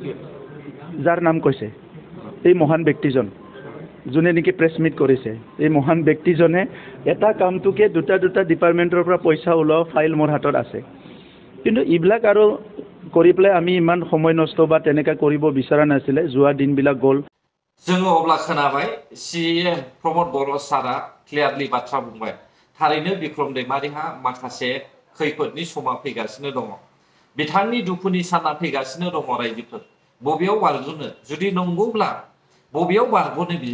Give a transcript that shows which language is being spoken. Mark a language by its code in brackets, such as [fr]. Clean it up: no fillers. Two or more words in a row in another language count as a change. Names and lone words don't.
[as] যাৰ নাম কৈছে এই মহান ব্যক্তিজন, যোনে নেকি [en] press meet [as] কৰিছে, এই মহান ব্যক্তিজনে এটা কামটোকে দুটা ডিপাৰ্টমেণ্টৰ পৰা পইচা ওলোৱা ফাইল মোৰ হাতত আছে। কিন্তু এইবিলাক আৰু কৰি পেলাই আমি ইমান সময় নষ্ট বা তেনেকৈ কৰিব বিচৰা নাছিলে। যোৱা দিনবিলাক গ'ল। [brx] जोङो अब्ला खोनाबाय CEM प्रमद बर' सारा क्लियारलि बाथ्रा बुंबाय। थारैनो बिक्रम दैमारिहा माखासे खैफोदनि समा फैगासिनो दङ। बिथांनि दुखुनि साना फैगासिनो दङ रायजोफोर। बबेयाव बारग'नो? जुदि नंगौब्ला बबेयाव बारग'नो बियो?